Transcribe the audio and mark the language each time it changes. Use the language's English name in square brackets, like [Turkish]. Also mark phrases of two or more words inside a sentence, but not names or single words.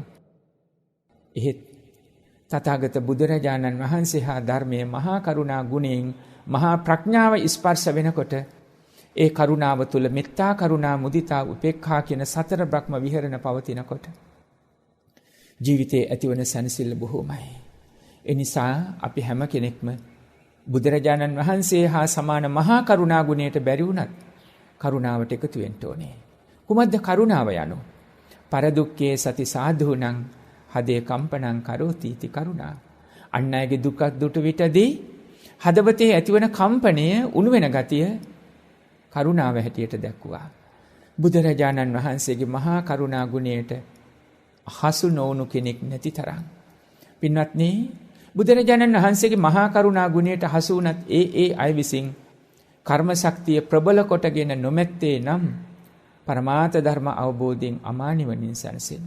[Sinhala] එහෙත් තථාගත බුදුරජාණන් වහන්සේ හා ධර්මයේ මහා කරුණා ගුණයෙන් මහා ප්‍රඥාව ස්පර්ශ වෙනකොට ඒ කරුණාව තුළ මෙත්තා කරුණා මුදිතා උපේක්ඛා කියන සතර බ්‍රහ්ම විහරණ පවතිනකොට ජීවිතයේ ඇතිවන සැනසෙල්ල බොහෝමයි. ඒ නිසා අපි හැම කෙනෙක්ම බුදුරජාණන් වහන්සේ හා සමාන මහා කරුණා ගුණයට බැරි වුණත් කරුණාවට එකතු වෙන්න ඕනේ. කුමද්ද කරුණාව යනු? [Pali] පරදුක්ඛේ සති සාධූනං හදේ කම්පනං කරෝති इति කරුණා. [Sinhala] අන් අයගේ දුකක් දුටු විටදී හදවතේ ඇතිවන කම්පනය උණු වෙන ගතිය කරුණාව හැටියට දැක්වුවා. බුදුරජාණන් වහන්සේගේ මහා කරුණා ගුණයට හසු නොවුණු කෙනෙක් නැති තරම්. පින්වත්නි, බුදුරජාණන් වහන්සේගේ මහා කරුණා ගුණයට හසු වුණත් ඒ අය විසින් කර්ම ශක්තිය ප්‍රබල කොටගෙන නොමැත්තේ නම් පරමාර්ථ ධර්ම අවබෝධයෙන් අමා නිවනින් සැනසෙන්න.